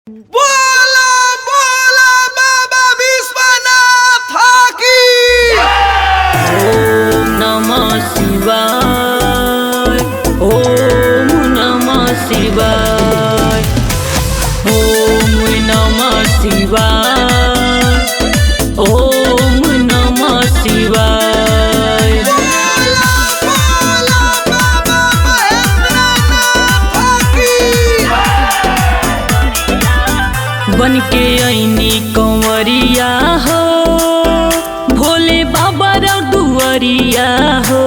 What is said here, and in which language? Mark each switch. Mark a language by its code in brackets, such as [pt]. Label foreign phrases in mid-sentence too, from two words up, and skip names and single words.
[bho] बोला बोला बाबा विश्वनाथ की। [sa] ओम नमः शिवाय, ओम नमः शिवाय, ओम नमः शिवाय, ओम नमः शिवाय। [bho] बोला बोला बाबा महेंद्रनाथ की। बन के ऐनी कंवरिया हो, भोले बाबा रो दुआरिया हो।